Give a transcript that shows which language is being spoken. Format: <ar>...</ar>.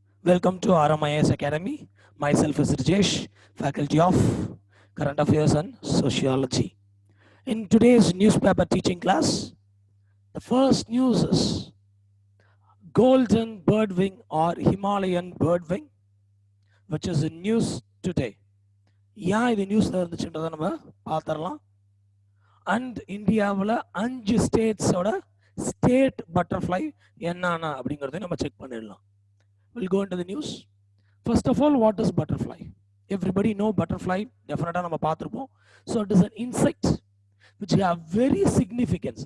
<en>Welcome to RMIS Academy. Myself is Rajesh, Faculty of Current Affairs and Sociology. In today's newspaper teaching class, the first news is golden birdwing or Himalayan birdwing, which is in news today.</en> <ta>ஏன் இது நியூஸ்ல இருந்துச்சுன்றதை நம்ம பார்த்துடலாம். And இந்தியாவில் 5 ஸ்டேட்ஸோட state butterfly என்னன்னா அப்படிங்கிறத நம்ம check பண்ணிடலாம்.</ta> <en>We'll go into the news. First of all, what is butterfly? Everybody know butterfly, definitely</en> <ta>நம்ம பார்த்திருப்போம்.</ta> <en>So it is an insect which have very significance.</en>